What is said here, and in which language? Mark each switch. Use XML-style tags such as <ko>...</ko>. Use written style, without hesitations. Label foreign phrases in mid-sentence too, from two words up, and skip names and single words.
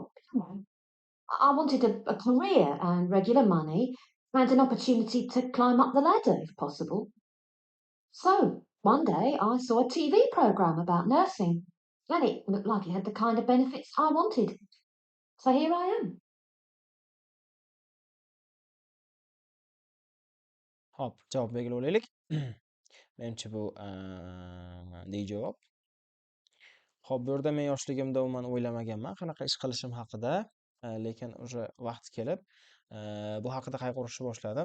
<en>You know, I wanted a career and regular money and an opportunity to climb up the ladder if possible. So one day I saw a TV programme about nursing, and it looked like it had the kind of benefits I wanted. So here I am.</en> <uz>Hop, javob belgilab olaylik. Menimcha bu D javob. Xo'p, bu yerda men yoshligimda umuman o'ylamaganman qanaqa ish qilishim haqida, lekin o'sha vaqti kelib bu haqida qayg'urishni boshladim.</uz>